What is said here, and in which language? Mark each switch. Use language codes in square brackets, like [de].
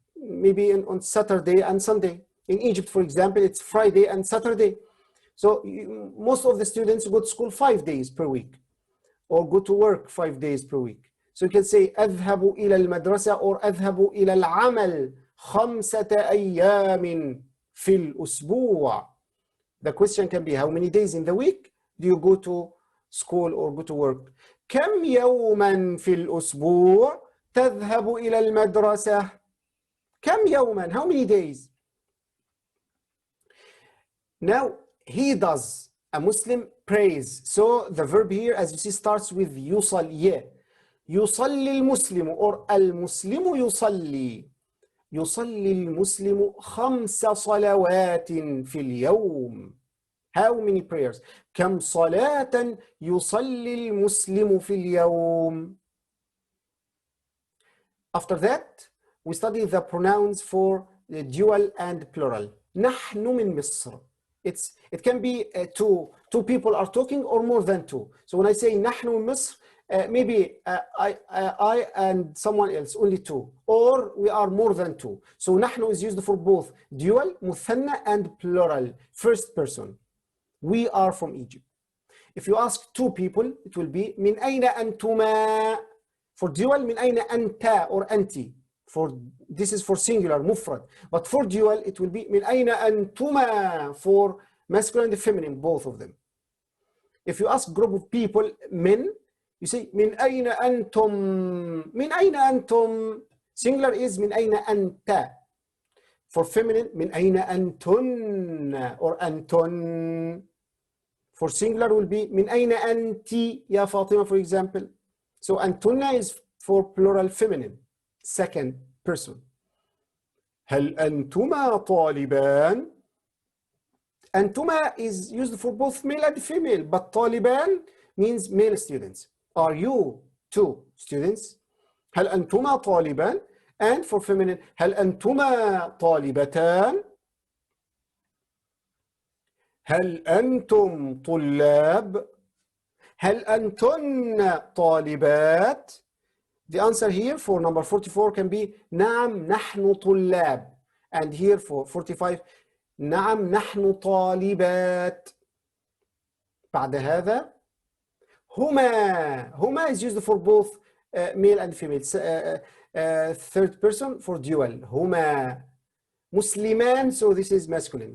[en] Maybe on Saturday and Sunday. In Egypt, for example, it's Friday and Saturday. So most of the students go to school 5 days per week, or go to work 5 days per week. So you can say [ar] أذهب إلى المدرسة or أذهب إلى العمل 5 أيام في الأسبوع. [en] The question can be, how many days in the week do you go to school or go to work? [ar] كم يوما في الأسبوع تذهب إلى المدرسة؟ كم يوما? [en] How many days? Now, he does. A Muslim prays. So the verb here, as you see, starts with يصلي. [ar] يصلي المسلم or المسلم يصلي. يصلي المسلم 5 صلوات في اليوم. [en] How many prayers? [ar] كم صلاة يصلي المسلم في اليوم? [en] After that, we study the pronouns for the dual and plural. [ar] نحن من مصر. [en] It can be two people are talking or more than two. So when I say [ar] نحن من مصر, [en] maybe I and someone else, only two, or we are more than two. So نحن is used for both dual, مثنى, and plural, first person. We are from Egypt. If you ask two people, it will be [ar] من أين أنتما? [en] For dual, [ar] من أين أنت or أنتِ. [en] This is for singular, مفرد. But for dual, it will be [ar] من أين أنتما [en] for masculine and feminine, both of them. If you ask group of people, men, you say [ar] من أين أنتم? من أين أنتم? [en] Singular is [ar] من أين أنت. [en] For feminine, [ar] من أين أنتن or أنتن. [en] For singular will be [ar] من أين أنت يا فاطمة, [en] for example. So أنتن is for plural feminine, second person. [ar] هل أنتما طالبان? [en] أنتما is used for both male and female, but طالبان means male students. Are you two students? [ar] هل أنتما طالبان? [en] And for feminine, [ar] هل أنتما طالبتان؟ هل أنتم طلاب؟ هل أنتن طالبات؟ [en] The answer here for number 44 can be [ar] نعم نحن طلاب. [en] And here for 45, [ar] نعم نحن طالبات. بعد هذا [en] هما is used for both male and female. Third person for dual. [ar] هما مسلمان, [en] so this is masculine.